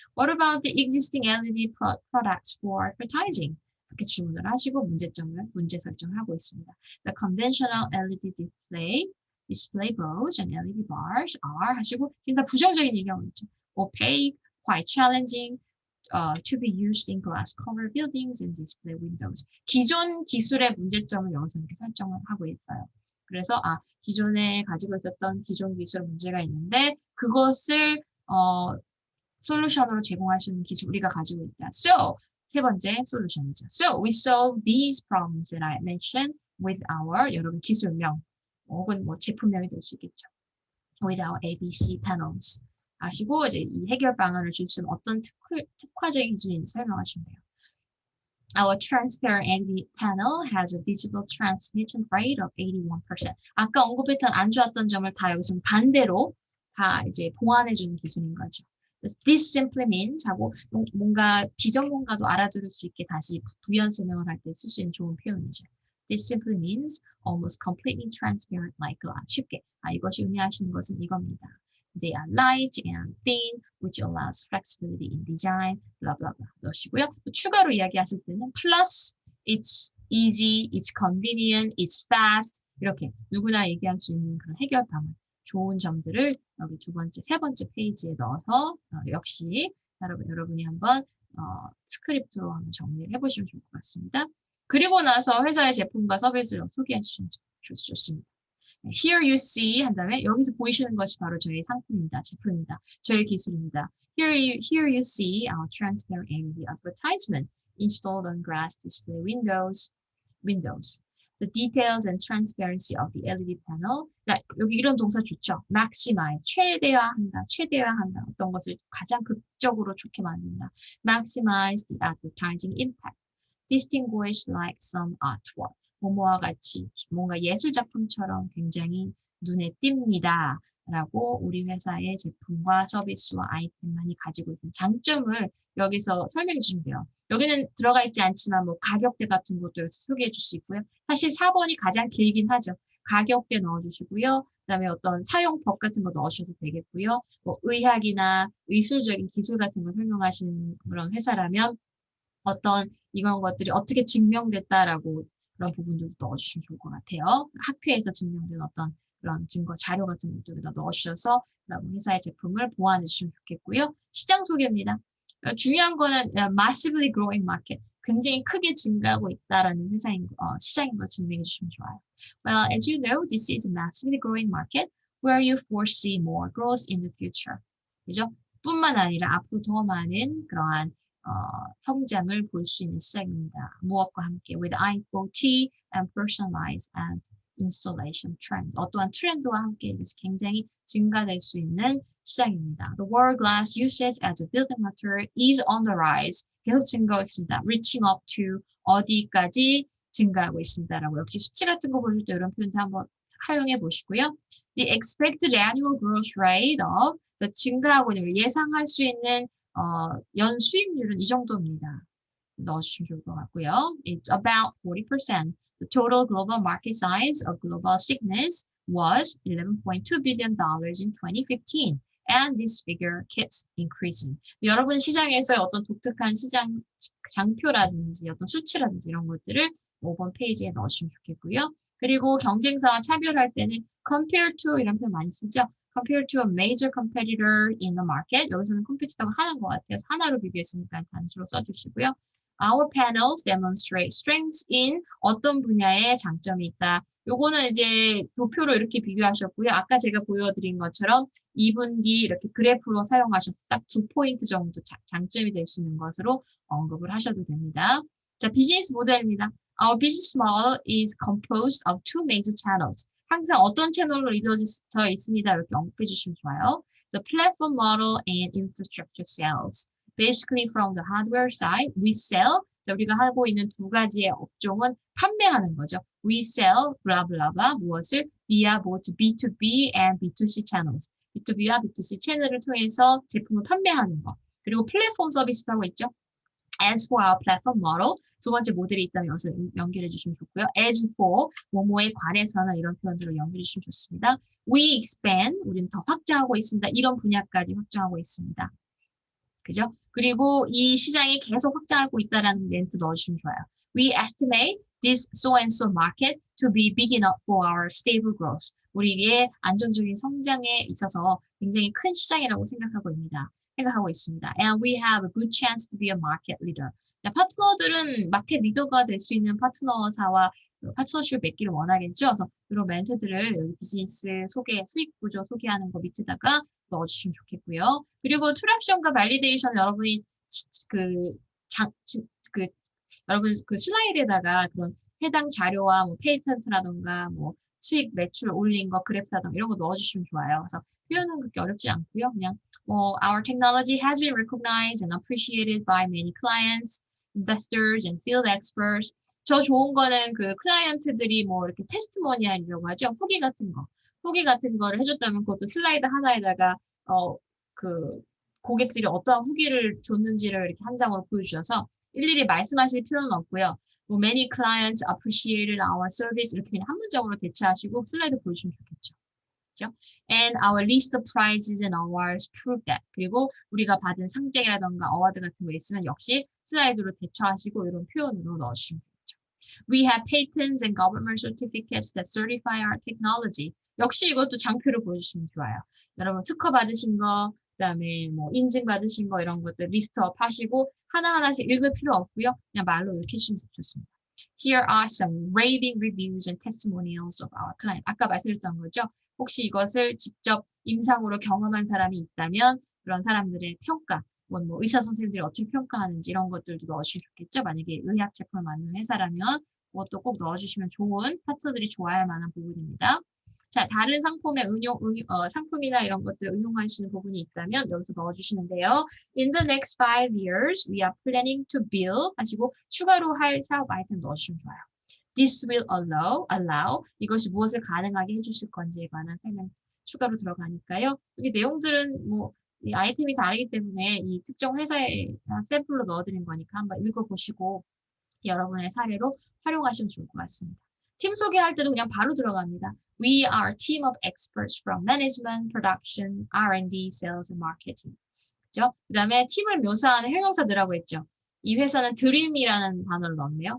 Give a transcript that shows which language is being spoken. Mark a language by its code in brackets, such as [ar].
[en] What about the existing LED products for advertising? [ko] 이렇게 질문을 하시고 문제 설정을 하고 있습니다. [en] The conventional LED display bulbs and LED bars are [ko] 하시고 일단 부정적인 얘기하고 있죠. [en] Opaque, quite challenging to be used in glass covered buildings and display windows. [ko] 기존 기술의 문제점을 여기서 이렇게 설정을 하고 있어요. 그래서 기존에 가지고 있었던 기존 기술 문제가 있는데 그것을 솔루션으로 제공할 수 있는 기술 우리가 가지고 있다. So 세 번째 솔루션이죠. [en] So we solve these problems that I mentioned with our [ko] 여러분 기술명 혹은 뭐 제품명이 될 수 있겠죠. [en] With our ABC panels. [ko] 아시고 이제 이 해결 방안을 줄 수 있는 어떤 특화적인 기준인지 설명하시면 돼요. [en] Our transparent LED panel has a visible transmission rate of 81%. [ko] 아까 언급했던 안 좋았던 점을 다 여기서 반대로 다 이제 보완해주는 기술인 거죠. [en] This simply means [ko] 하고 뭔가 비전문가도 알아들을 수 있게 다시 부연 설명을 할 때 쓸 수 있는 좋은 표현이죠. [en] This simply means almost completely transparent like glass. [ko] 쉽게 이것이 의미하시는 것은 이겁니다. [en] They are light and thin, which allows flexibility in design, blah blah blah [ko] 넣으시고요. 추가로 이야기하실 때는 [en] plus, it's easy, it's convenient, it's fast [ko] 이렇게 누구나 얘기할 수 있는 그런 해결 방안, 좋은 점들을 여기 세 번째 페이지에 넣어서 역시 여러분이 한번 스크립트로 한번 정리를 해보시면 좋을 것 같습니다. 그리고 나서 회사의 제품과 서비스를 소개해 주시면 좋습니다. [en] Here you see [ko] 한 다음에 여기서 보이시는 것이 바로 저희 상품입니다. 제품입니다. 저희 기술입니다. [en] Here you see our transparent LED advertisement installed on glass display windows. The details and transparency of the LED panel. [ko] 여기 이런 동사 좋죠. Maximize, 최대화한다. 어떤 것을 가장 극적으로 좋게 만든다. [en] Maximize the advertising impact. Distinguished like some artwork. [ko] 뭐뭐와 같이 뭔가 예술작품처럼 굉장히 눈에 띕니다. 라고 우리 회사의 제품과 서비스와 아이템만이 가지고 있는 장점을 여기서 설명해 주시면 돼요. 여기는 들어가 있지 않지만 뭐 가격대 같은 것도 여기서 소개해 줄 수 있고요. 사실 4번이 가장 길긴 하죠. 가격대 넣어주시고요. 그다음에 어떤 사용법 같은 거 넣으셔도 되겠고요. 뭐 의학이나 의술적인 기술 같은 거 설명하시는 그런 회사라면 어떤 이런 것들이 어떻게 증명됐다라고 그런 부분들도 넣어주시면 좋을 것 같아요. 학회에서 증명된 어떤 그런 증거 자료 같은 것도 여기다 넣으셔서 회사의 제품을 보완해 주시면 좋겠고요. 시장 소개입니다. 중요한 거는 [en] massively growing market. [ko] 굉장히 크게 증가하고 있다라는 시장인 걸 증명해 주시면 좋아요. [en] Well, as you know, this is a massively growing market where you foresee more growth in the future. [ko] 그죠? 뿐만 아니라 앞으로 더 많은 그러한 성장을 볼 수 있는 시장입니다. 무엇과 함께 [en] with IoT and personalized and installation trends. [ko] 어떠한 트렌드와 함께 굉장히 증가될 수 있는 시장입니다. [en] The world glass usage as a building material is on the rise. [ko] 계속 증가하고 있습니다. [en] Reaching up to [ko] 어디까지 증가하고 있습니다라고 역시 수치 같은 거 보실 때 이런 표현도 한번 활용해 보시고요. [en] The expected annual growth rate of [ko] 증가하고 있는 예상할 수 있는 연 수익률은 이 정도입니다. 넣어주시면 좋을 것 같고요. [en] It's about 40%. The total global market size of global sickness was $11.2 billion in 2015. And this figure keeps increasing. [ko] 여러분 시장에서의 어떤 독특한 시장 장표라든지 어떤 수치라든지 이런 것들을 5번 페이지에 넣으시면 좋겠고요. 그리고 경쟁사와 차별할 때는 [en] compare to [ko] 이런 표현 많이 쓰죠. [en] Compared to a major competitor in the market. [ko] 여기서는 컴퓨터가 하나인 것 같아요. 하나로 비교했으니까 단수로 써주시고요. [en] Our panels demonstrate strengths in [ko] 어떤 분야에 장점이 있다. 요거는 이제 도표로 이렇게 비교하셨고요. 아까 제가 보여드린 것처럼 2분기 이렇게 그래프로 사용하셔서 딱 2포인트 정도 장점이 될 수 있는 것으로 언급을 하셔도 됩니다. 자, 비즈니스 모델입니다. [en] Our business model is composed of two major channels. [ko] 항상 어떤 채널로 이루어져 있습니다. 이렇게 언급해 주시면 좋아요. [en] The platform model and infrastructure sales. Basically from the hardware side, we sell. [ko] 자, 우리가 하고 있는 두 가지의 업종은 판매하는 거죠. [en] We sell, blah, blah, blah. [ko] 무엇을? [en] via both B2B and B2C channels. [ko] B2B와 B2C 채널을 통해서 제품을 판매하는 거. 그리고 플랫폼 서비스도 하고 있죠. [en] As for our platform model, [ko] 두 번째 모델이 있다면 여기서 연결해 주시면 좋고요. [en] As for, [ko] 뭐뭐에 관해서는 이런 표현들로 연결해 주시면 좋습니다. [en] We expand, [ko] 우리는 더 확장하고 있습니다. 이런 분야까지 확장하고 있습니다. 그죠? 그리고 이 시장이 계속 확장하고 있다라는 멘트 넣어주시면 좋아요. [en] We estimate this so and so market to be big enough for our stable growth. [ko] 우리의 안정적인 성장에 있어서 굉장히 큰 시장이라고 생각하고 있습니다. [en] And we have a good chance to be a market leader. [ko] 파트너들은 마켓 리더가 될 수 있는 파트너사와 파트너십을 맺기를 원하겠죠. 그래서 이런 멘트들을 비즈니스 소개, 수익 구조 소개하는 거 밑에다가 넣어주시면 좋겠고요. 그리고 트랙션과 발리데이션 여러분이 그, 그 여러분 그 슬라이드에다가 그런 해당 자료와 뭐 페이턴트라던가 뭐 수익 매출 올린 거 그래프라던가 이런 거 넣어주시면 좋아요. 그래서 표현은 그렇게 어렵지 않고요. 그냥 뭐 [en] our technology has been recognized and appreciated by many clients, investors, and field experts. [ko] 저 좋은 거는 그 클라이언트들이 뭐 이렇게 테스티모니얼이라고 하죠. 후기 같은 거. 후기 같은 거를 해줬다면 그것도 슬라이드 하나에다가 그 고객들이 어떠한 후기를 줬는지를 이렇게 한 장으로 보여주셔서 일일이 말씀하실 필요는 없고요. 뭐 [en] many clients appreciated our service [ko] 이렇게 그냥 한 문장으로 대체하시고 슬라이드 보여주시면 좋겠죠. 그렇죠? [en] And our list of prizes and awards prove that. [ko] 그리고 우리가 받은 상장이라던가 어워드 같은 거 있으면 역시 슬라이드로 대처하시고 이런 표현으로 넣어주시면 되겠죠. [en] We have patents and government certificates that certify our technology. [ko] 역시 이것도 장표로 보여주시면 좋아요. 여러분 특허 받으신 거, 그다음에 뭐 인증 받으신 거 이런 것들 리스트업 하시고 하나하나씩 읽을 필요 없고요. 그냥 말로 이렇게 해주시면 좋습니다. [en] Here are some raving reviews and testimonials of our client. [ko] 아까 말씀드렸던 거죠. 혹시 이것을 직접 임상으로 경험한 사람이 있다면 그런 사람들의 평가, 뭐 의사 선생님들이 어떻게 평가하는지 이런 것들도 넣어주시면 좋겠죠. 만약에 의학 제품을 만드는 회사라면 그것도 꼭 넣어주시면 좋은 파트너들이 좋아할 만한 부분입니다. 자, 다른 상품의 상품이나 이런 것들을 응용할 수 있는 부분이 있다면 여기서 넣어주시는데요. [en] In the next 5 years, we are planning to build [ko] 하시고 추가로 할 사업 아이템 넣어주시면 좋아요. [en] This will allow [ko] 이것이 무엇을 가능하게 해주실 건지에 관한 설명 추가로 들어가니까요. 여기 내용들은 뭐 이 아이템이 다르기 때문에 이 특정 회사에 샘플로 넣어드린 거니까 한번 읽어보시고 여러분의 사례로 활용하시면 좋을 것 같습니다. 팀 소개할 때도 그냥 바로 들어갑니다. [en] We are a team of experts from management, production, R&D, sales, and marketing. [ko] 그죠? 그 다음에 팀을 묘사하는 형용사 넣으라고 했죠. 이 회사는 dream이라는 단어를 넣었네요.